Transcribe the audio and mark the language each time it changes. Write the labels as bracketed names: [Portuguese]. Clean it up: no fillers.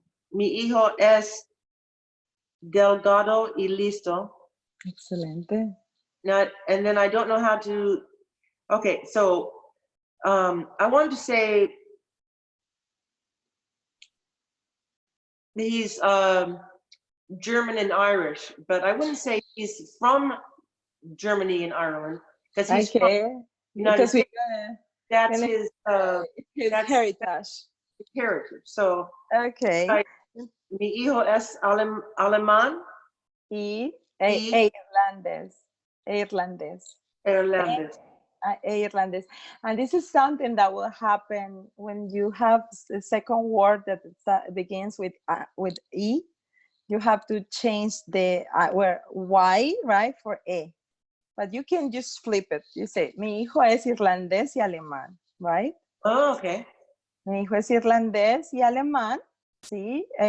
[Spanish] Mi hijo es delgado y listo. Excelente. [English] Now, and then I don't know how to, okay, so I wanted to say he's German and Irish, but I wouldn't say he's from Germany and Ireland because he's from Okay. United Because States. That's gonna- his that's heritage. his heritage. So Okay. [Spanish] mi hijo es alemán Y y irlandés. Irlandés. irlandés. Irlandés. [English] And this is something that will happen when you have the second word that begins with E. You have to change the where Y, right, for E. But you can just flip it. You say, [Spanish] mi hijo es irlandés y alemán, right? [English] Oh, okay. [Spanish] Mi hijo es irlandés y alemán, ¿sí?